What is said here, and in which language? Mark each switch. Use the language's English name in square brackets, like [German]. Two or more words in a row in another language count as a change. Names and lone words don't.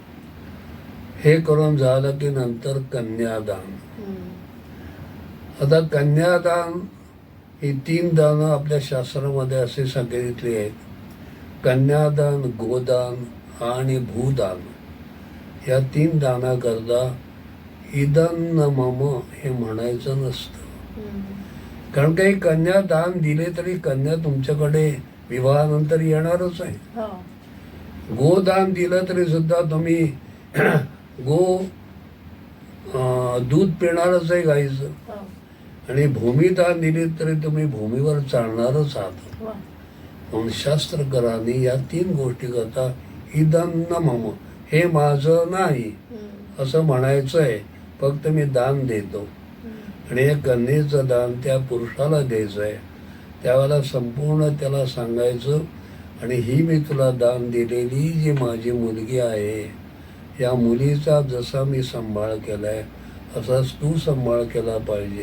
[Marathi] हे करून झालं की नंतर कन्यादान. आता कन्यादान ही 3 दानं आपल्या शास्त्रामध्ये असे सांगितली आहेत. कन्यादान, गोदान आणि भूदान. या 3 दानाकरता [Sanskrit] इदं न मम [Marathi] हे म्हणायचं नसतं. कारण काही कन्यादान दिले तरी कन्या तुमच्याकडे विवाहानंतर येणारच आहे. गोदान दिलं तरी सुद्धा तुम्ही दूध पिणारच आहे गाईचं. आणि भूमिदान दिले तरी तुम्ही भूमीवर चालणारच आहात. म्हणून शास्त्रकारांनी या 3 गोष्टी करता [Sanskrit] इदं न मम [Marathi] हे माझं नाही असं म्हणायचं आहे. फक्त मी दान देतो आणि हे कन्येचं दान त्या पुरुषाला द्यायचं आहे. त्यावेळेला संपूर्ण त्याला सांगायचं आणि ही मी तुला दान दिलेली जी माझी मुलगी आहे या मुलीचा जसा मी सांभाळ केलाय असाच तू सांभाळ केला पाहिजे.